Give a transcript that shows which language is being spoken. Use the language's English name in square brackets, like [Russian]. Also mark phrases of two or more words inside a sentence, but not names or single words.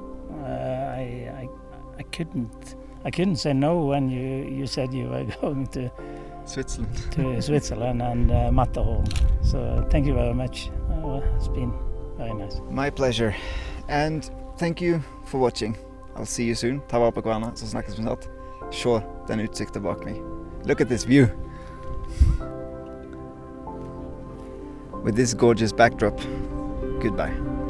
[English] I couldn't say no when you said you were going to Switzerland and Matterhorn. So thank you very much. It's been very nice. My pleasure. And thank you for watching. I'll see you soon. [Norwegian] Ta vare på hverandre, så snakkes vi snart. Se den utsikten bak meg. [English] Look at this view. With this gorgeous backdrop. Goodbye.